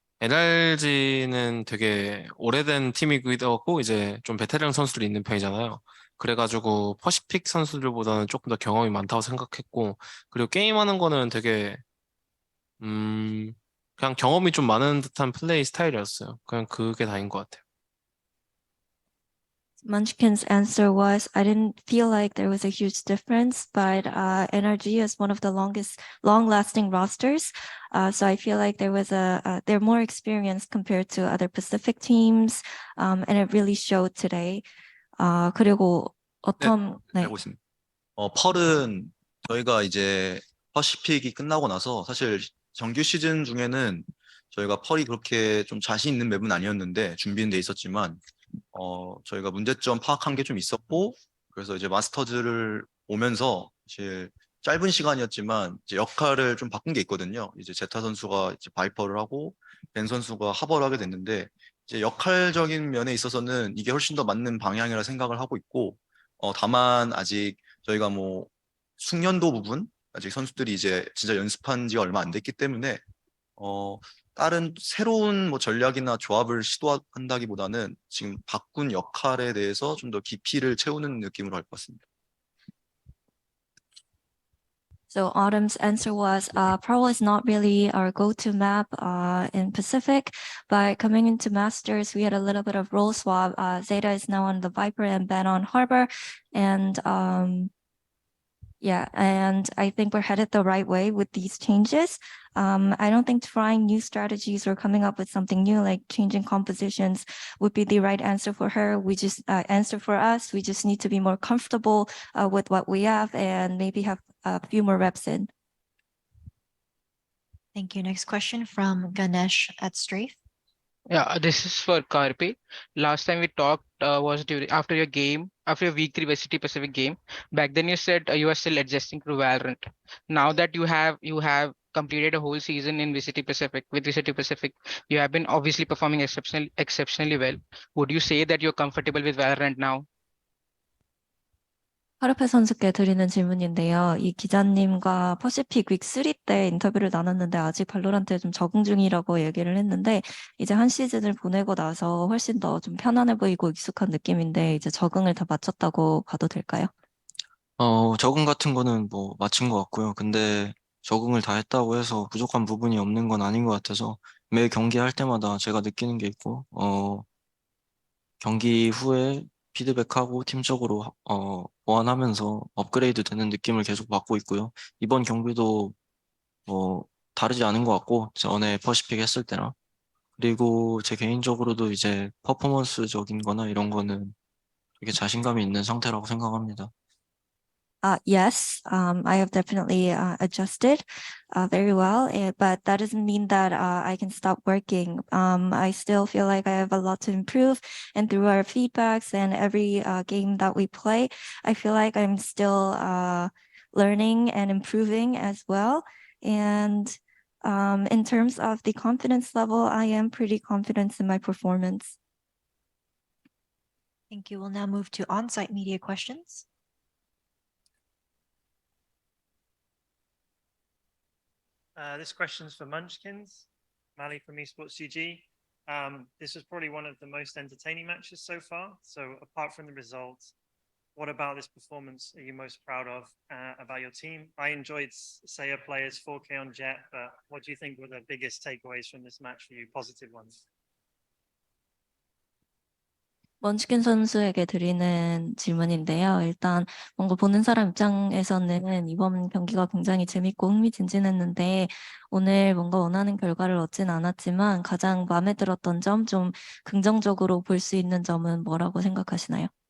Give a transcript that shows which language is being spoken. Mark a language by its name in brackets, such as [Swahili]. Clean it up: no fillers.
[Korean] NRG는 되게 오래된 팀이기도 하고 이제 좀 베테랑 선수들이 있는 편이잖아요. 그래가지고 퍼시픽 선수들보다는 조금 더 경험이 많다고 생각했고, 그리고 게임하는 거는 되게 그냥 경험이 좀 많은 듯한 플레이 스타일이었어요. 그냥 그게 다인 것 같아요. [English] Munchkin's answer was, I didn't feel like there was a huge difference, but NRG is one of the long-lasting rosters. So I feel like they're more experienced compared to other Pacific teams, and it really showed today. [Korean] 그리고 네. 알고 있습니다. 펄은 저희가 이제 퍼시픽이 끝나고 나서 사실 정규 시즌 중에는 저희가 펄이 그렇게 좀 자신 있는 맵은 아니었는데 준비는 돼 있었지만 저희가 문제점 파악한 게 좀 있었고 그래서 이제 마스터즈를 오면서 사실 짧은 시간이었지만 이제 역할을 좀 바꾼 게 있거든요. 이제 제타 선수가 이제 바이퍼를 하고 벤 선수가 하버를 하게 됐는데 이제 역할적인 면에 있어서는 이게 훨씬 더 맞는 방향이라 생각을 하고 있고 다만 아직 저희가 뭐 숙련도 부분 아직 선수들이 이제 진짜 연습한 지가 얼마 안 됐기 때문에 다른 새로운 뭐 전략이나 조합을 시도한다기보다는 지금 바꾼 역할에 대해서 좀 더 깊이를 채우는 느낌으로 할 것 같습니다. [English] So Autumn's answer was, Pearl is not really our go-to map in Pacific, but coming into Masters, we had a little bit of role swap. Zeta is now on the Viper and Ben on Harbor, and yeah, and I think we're headed the right way with these changes. I don't think trying new strategies or coming up with something new, like changing compositions, would be the right answer for her. We just answer for us. We just need to be more comfortable with what we have and maybe have a few more reps in. Thank you. Next question from Ganesh at Strafe. Yeah, this is for Karpe. Last time we talked was during after your week 3 VCT Pacific game. Back then you said you are still adjusting to Valorant. Now that you have completed a whole season in VCT Pacific with VCT Pacific, you have been obviously performing exceptionally well. Would you say that you're comfortable with Valorant now? [Korean] 카르페 선수께 드리는 질문인데요. 이 기자님과 퍼시픽 윅 3 때 인터뷰를 나눴는데 아직 발로란트에 좀 적응 중이라고 얘기를 했는데 이제 한 시즌을 보내고 나서 훨씬 더 좀 편안해 보이고 익숙한 느낌인데 이제 적응을 다 마쳤다고 봐도 될까요? 적응 같은 거는 뭐 마친 것 같고요. 근데 적응을 다 했다고 해서 부족한 부분이 없는 건 아닌 것 같아서 매 경기 할 때마다 제가 느끼는 게 있고, 경기 후에 피드백하고 팀적으로 보완하면서 업그레이드 되는 느낌을 계속 받고 있고요. 이번 경기도 뭐 다르지 않은 것 같고 전에 퍼시픽 했을 때랑 그리고 제 개인적으로도 이제 퍼포먼스적인 거나 이런 거는 되게 자신감이 있는 상태라고 생각합니다. [English] Yes, I have definitely adjusted very well, but that doesn't mean that I can stop working. I still feel like I have a lot to improve, and through our feedbacks and every game that we play, I feel like I'm still learning and improving as well. And in terms of the confidence level, I am pretty confident in my performance. Thank you. We'll now move to on-site media questions. This question's for Munchkins, Mali from Esports GG. This was probably one of the most entertaining matches so far. So apart from the results, what about this performance are you most proud of about your team? I enjoyed Saya players 4K on Jet, but what do you think were the biggest takeaways from this match for you, positive ones? [Korean] 먼치킨 선수에게 드리는 질문인데요. 일단 뭔가 보는 사람 입장에서는 이번 경기가 굉장히 재밌고 흥미진진했는데 오늘 뭔가 원하는 결과를 얻진 않았지만 가장 마음에 들었던 점, 좀 긍정적으로 볼 수 있는 점은 뭐라고 생각하시나요?